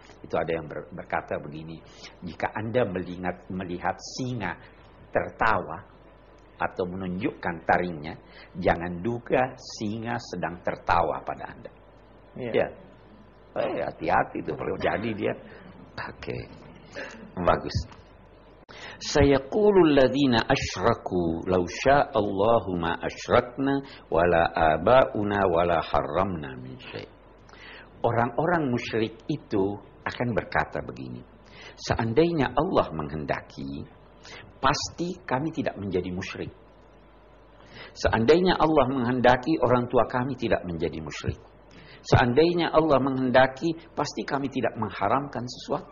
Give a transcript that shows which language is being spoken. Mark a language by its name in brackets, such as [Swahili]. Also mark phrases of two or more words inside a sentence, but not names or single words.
[Indonesian] Itu ada yang berkata begini, jika Anda melihat singa tertawa atau menunjukkan taringnya, jangan duga singa sedang tertawa pada Anda. Hati-hati itu kalau jadi dia. Oke. Bagus. [Arabic] سيقول الذين أشركوا لو شاء الله ما أشركنا ولا آباؤنا ولا حرمنا من شيء'. [Indonesian] Orang-orang musyrik itu akan berkata begini, seandainya Allah menghendaki, pasti kami tidak menjadi musyrik. Seandainya Allah menghendaki, orang tua kami tidak menjadi musyrik. Seandainya Allah menghendaki, pasti kami tidak mengharamkan sesuatu.